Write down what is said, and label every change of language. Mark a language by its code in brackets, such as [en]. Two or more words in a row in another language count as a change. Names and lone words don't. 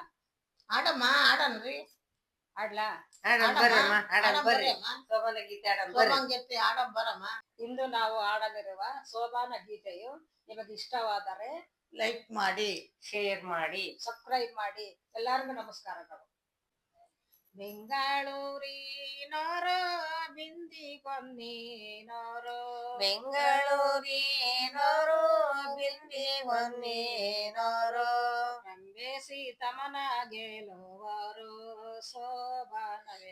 [kn] ಆಡಮ್ಮ, ಆಡನ್ರಿ. ಆಡ್ಲಾ? ಆಡಮ್ ಬರಮ್ಮ. ಇಂದು ನಾವು ಆಡಲಿರುವ ಶೋಭಾನ ಗೀತೆಯು ನಿಮಗೆ ಇಷ್ಟವಾದರೆ ಲೈಕ್ ಮಾಡಿ, ಶೇರ್ ಮಾಡಿ, ಸಬ್ಸ್ಕ್ರೈಬ್ ಮಾಡಿ. ಎಲ್ಲರಿಗೂ ನಮಸ್ಕಾರಗಳು. ಬೆಂಗಳೂರಿನೋರೋ ಬಿಂದಿಗೊನ್ನಿನೋರೋ, ಬೆಂಗಳೂರಿನೋರು ಬಿಂದಿಗೊನ್ನಿನೋರು, ರಂಬೆ ಸೀತಮ್ಮನ ಗೆಲುವರು ಶೋಭಾನವೇ,